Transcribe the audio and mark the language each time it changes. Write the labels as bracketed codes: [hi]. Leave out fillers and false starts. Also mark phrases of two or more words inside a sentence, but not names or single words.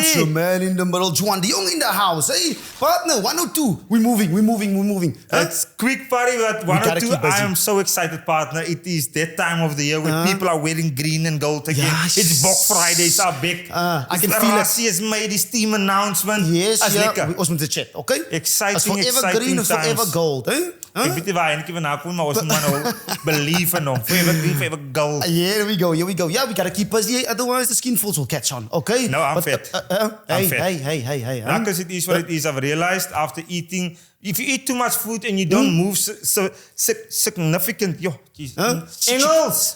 [en] It's the man in the middle, Juan de Jong in the house. Hey, partner, 102. We're moving. It's quick party, but 102. I am so excited, partner. It is that time of the year when people are wearing green and gold again. Yes. It's Boks Fridays are back. I can feel it. Rassie has made his team announcement. Yes, [af] As lekker. Ons moet chat, okay? [en] Exciting green times. Forever gold, eh? [af] Ek weet nie waar eintlik van nakom, maar ons moet nou believe in hom. [en] Forever green, forever gold. Here we go. Yeah, we gotta keep busy, otherwise the skinfuls will catch on, okay? No, I'm fat. I'm fat. Hey. Because it is what it is. I've realized after eating, if you eat too much food and you don't move significant, Engels!